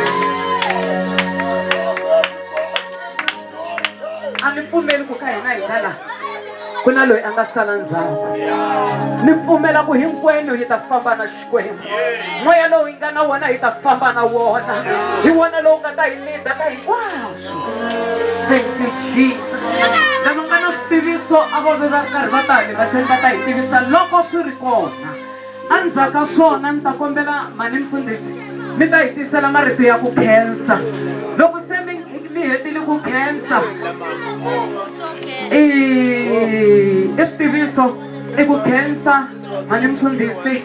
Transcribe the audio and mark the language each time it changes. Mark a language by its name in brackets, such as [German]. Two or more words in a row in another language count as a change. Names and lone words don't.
[Tsonga] Ani pfumeli ku ka hina hi kala. Kuna loyi anga sala ndzhaku. Ni pfumela ku hinkwenu hi ta famba na Xikwembu. Moya lowu hi nga na wona hi ta famba na wona. Hi wona lowu nga ta hi leader ka hinkwaswo. [English] Thank you Jesus. [Tsonga] Lava nga na switiviso a vo ve va ri karhi va ta hi tivisa loko swi ri kona. Andzaka swona ni ta kombela mani mfundhisi mi ta hi tisela marito ya ku khensa. Loko se mi hetile ku khensa i xitiviso i ku khensa mani mfundhisi.